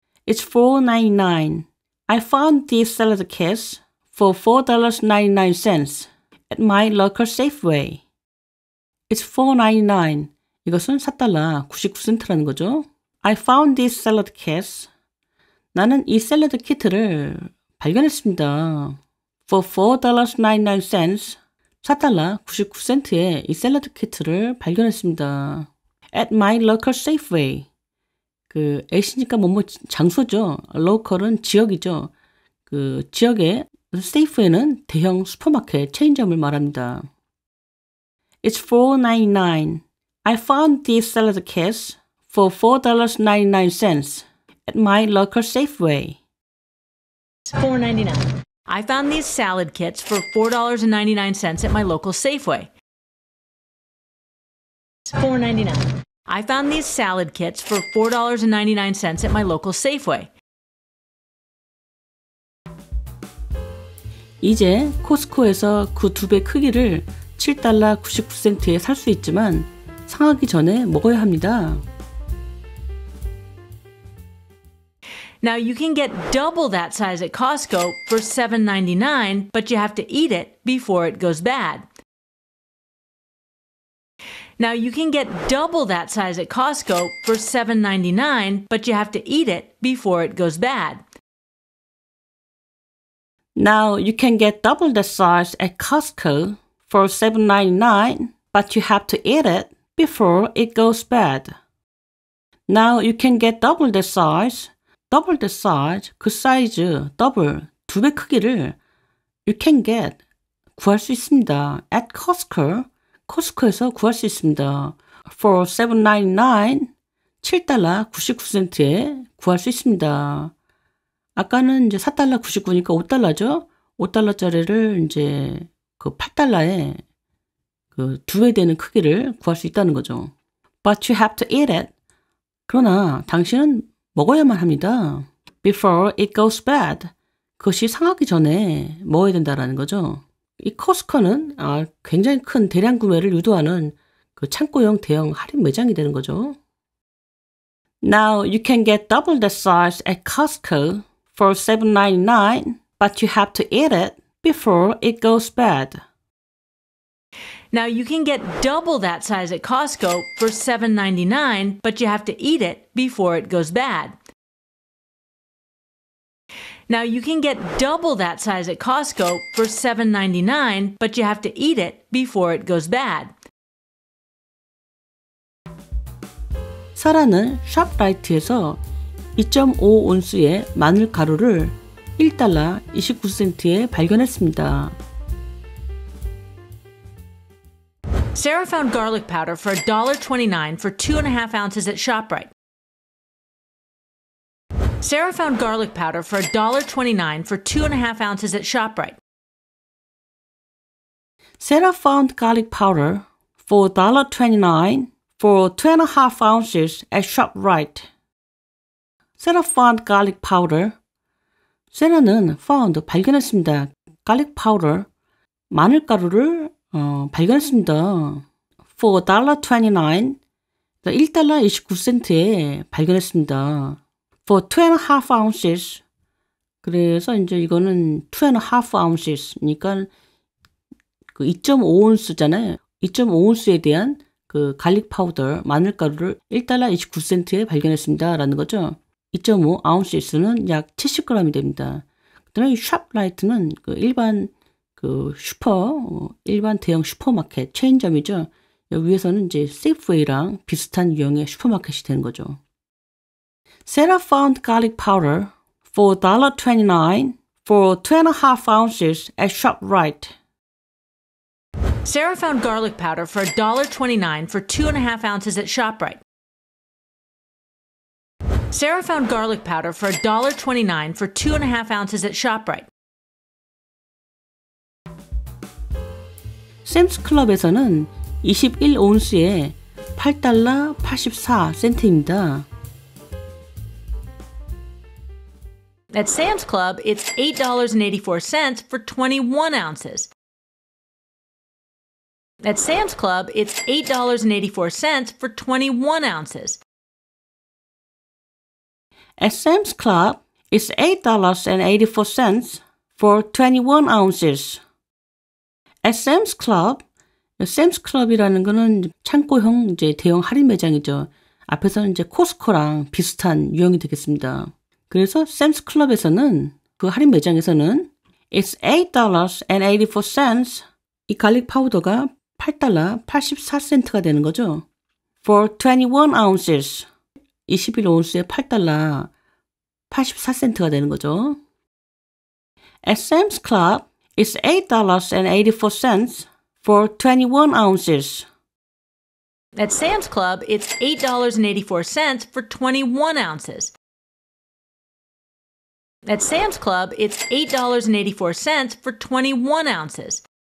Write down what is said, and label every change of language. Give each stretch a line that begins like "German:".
English: It's $4.99. I found these salad kits for $4.99 at my local Safeway. It's $4.99.
Korean: 이것은 $4 99센트라는 거죠.
English: I found these salad kits.
Korean: 나는 이 샐러드 키트를 발견했습니다.
English: For $4.99.
Korean: $4 99센트에 이 샐러드 키트를 발견했습니다.
English: At my local Safeway.
Korean: 그 S니까 뭐뭐 장소죠. local은 지역이죠. 그 지역의 Safeway는 대형 슈퍼마켓 체인점을 말합니다.
English: It's $4.99. I found these salad kits for $4.99 at my local Safeway. It's $4.99. I found these salad kits for $4.99 at my local Safeway. It's $4.99. I found these salad kits for $4.99 at my local Safeway.
Korean: 이제 코스코에서 그 2배 크기를 $7 99센트에 살 수 있지만 상하기 전에 먹어야 합니다.
English: Now you can get double that size at Costco for $7.99, but you have to eat it before it goes bad. Now you can get double that size at Costco for $7.99, but you have to eat it before it goes bad. Now you can get double the size at Costco for $7.99, but you have to eat it before it goes bad. Now you can get double the size,
Korean: 그 사이즈,
English: double,
Korean: 2배 크기를
English: you can get,
Korean: 구할 수 있습니다.
English: at Costco,
Korean: 코스코에서 구할 수 있습니다.
English: for $7.99,
Korean: $7 99센트에 구할 수 있습니다. 아까는 이제 $4 99니까 $5죠? $5짜리를 이제 그 $8에 그 2배 되는 크기를 구할 수 있다는 거죠.
English: But you have to eat it.
Korean: 그러나 당신은 먹어야만 합니다.
English: Before it goes bad.
Korean: 그것이 상하기 전에 먹어야 된다라는 거죠. 이 코스코는 굉장히 큰 대량 구매를 유도하는 그 창고형 대형 할인 매장이 되는 거죠.
English: Now you can get double the size at Costco for $7.99, but you have to eat it before it goes bad. Now you can get double that size at Costco for $7.99, but you have to eat it before it goes bad. Now you can get double that size at Costco for $7.99, but you have to eat it before it goes bad.
Korean: 사라는 샵라이트에서 2.5온스의 마늘 가루를 1달러 29센트에 발견했습니다.
English: Sarah found garlic powder for $1.29 for 2.5 ounces at ShopRite. Sarah found garlic powder for $1.29 for 2.5 ounces at ShopRite. Sarah found garlic powder for $1.29 for 2.5 ounces at ShopRite. Sarah found garlic powder.
Korean: 세라는 found 발견했습니다. garlic powder 마늘가루를 발견했습니다.
English: for $1.29
Korean: 1달러 29센트에 발견했습니다.
English: for 2.5 ounces
Korean: 그래서 이제 이거는 2.5 ounces니까 그 2.5온스잖아요. 2.5온스에 대한 그 갈릭 파우더 마늘가루를 1달러 29센트에 발견했습니다. 라는 거죠. 2.5 ounces는 약 70g이 됩니다. 그다음에 샵라이트는 그 일반 그 일반 대형 슈퍼마켓 체인점이죠. 여기 위에서는 이제 세이프웨이랑 비슷한 유형의 슈퍼마켓이 되는 거죠.
English: Sarah found garlic powder for $1.29 for 2.5 ounces at ShopRite. Sarah found garlic powder for $1.29 for 2.5 ounces at ShopRite. Sarah found garlic powder for $1.29 for 2.5 ounces at ShopRite.
Korean: 샘스 클럽에서는 21온스에 8달러 84센트입니다.
English: At Sam's Club, it's $8.84 for 21 ounces. At Sam's Club, it's $8.84 for 21 ounces. At Sam's Club, it's $8.84 for 21 ounces.
Korean: At Sam's Club, Sam's Club이라는 거는 창고형 이제 대형 할인 매장이죠. 앞에서는 이제 코스코랑 비슷한 유형이 되겠습니다. 그래서 Sam's Club에서는 그 할인 매장에서는
English: it's $8.84
Korean: 이 갈릭 파우더가 8달러 84센트가 되는 거죠.
English: For 21 ounces
Korean: 21온스에 8달러 84센트가 되는 거죠.
English: At Sam's Club, it's $8.84 for 21 ounces. At Sam's Club, it's $8.84 for 21 ounces. At Sam's Club, it's $8.84 for 21 ounces.